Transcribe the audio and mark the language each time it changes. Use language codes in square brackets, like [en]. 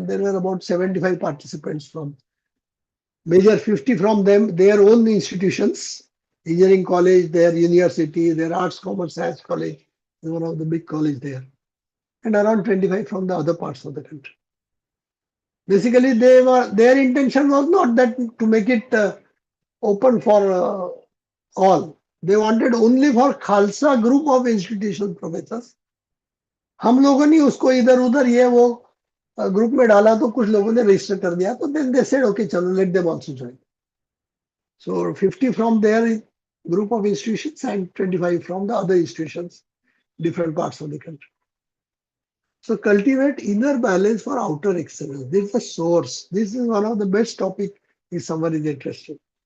[en] And there were about 75 participants from major 50 from them, their own institutions, engineering college, their university, their arts, commerce, science college, one of the big college there, and around 25 from the other parts of the country. Basically, their intention was not that to make it open for all. They wanted only for Khalsa group of institutional professors. [hi] हम लोगों ने उसको इधर उधर ये वो group में डाला तो कुछ लोगों ने रजिस्टर कर दिया तो [en] then they said okay [hi] चलो [en] let them also join. So 50 from their group of institutions and 25 from the other institutions, different parts of the country. So cultivate inner balance for outer excellence. This is the source. This is one of the best topic if someone is interested.